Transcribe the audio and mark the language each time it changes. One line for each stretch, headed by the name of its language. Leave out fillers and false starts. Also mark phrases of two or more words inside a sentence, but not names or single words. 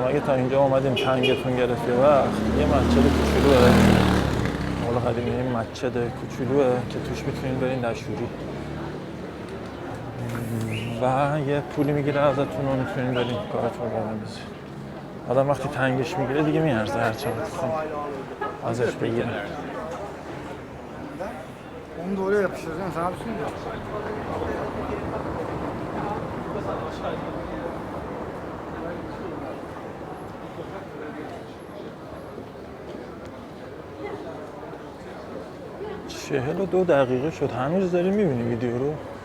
Persian: اگه تا اینجا اومدیم تنگتون گرفت یه وقت یه مسجد کوچولوه مال قدیمی، این مسجد کوچولوه که توش میتونین برین دشوری و یه پولی میگیره ازتون و میتونین برین کارتون رو بندازین. آدم وقتی تنگش میگیره دیگه میارزه هر چقدر ازش بگیره.
Turkish: Onu da oraya yapıştıracaksın, sana bir şey mi?
Persian: چهل و 2 دقیقه شد. هنوز داری میبینی ویدیو رو؟